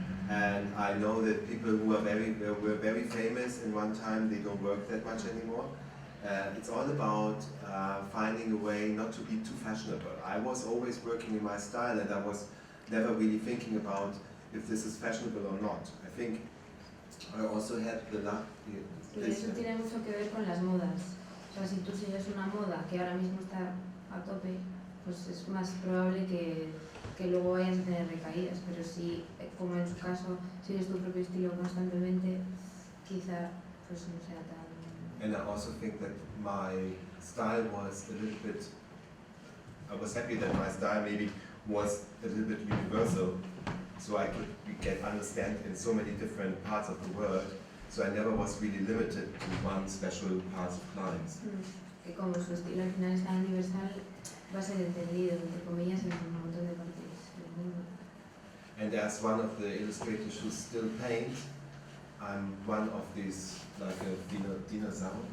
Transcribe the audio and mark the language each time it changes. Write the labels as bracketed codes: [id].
[en] And I know that people who were very famous in one time, they don't work that much anymore. It's all about finding a way not to be too fashionable. I was always working in my style and I was never really thinking about if this is fashionable or not. I think I also had the luck. [es] Y eso tiene mucho que ver con las modas. O sea, si tú sigues una moda que ahora mismo está a tope, pues es más probable que luego vayas a tener recaídas. Pero si, como en su caso, sigues tu propio estilo constantemente, quizá pues no sea tan... [en] And I also think that my style was a little bit, I was happy that my style maybe was a little bit universal, so I could understand in so many different parts of the world, so I never was really limited to one special part of clients. [es] Que como su estilo al final es tan universal, va a ser entendido, entre comillas, en un montón de partes del mundo. [en] And as one of the illustrators who still paint, I'm one of these, like a dinosaur?